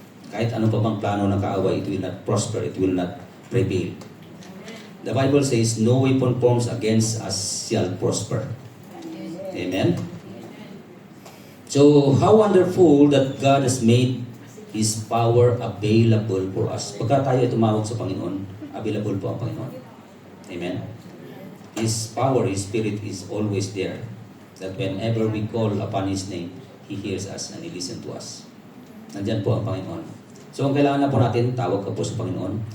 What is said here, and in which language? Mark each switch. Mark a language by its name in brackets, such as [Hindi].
[Filipino] Kahit ano pa bang plano ng kaaway, [English] it will not prosper, it will not prevail. The Bible says, no weapon formed against us shall prosper. Amen? So, how wonderful that God has made His power available for us. [Filipino] Pagka tayo tumawag sa Panginoon, available po ang Panginoon. [English] Amen? His power, His Spirit is always there. That whenever we call upon His name, He hears us and He listens to us. [Filipino] Nandyan po ang Panginoon. So, ang kailangan na po natin, tawag ka po sa Panginoon.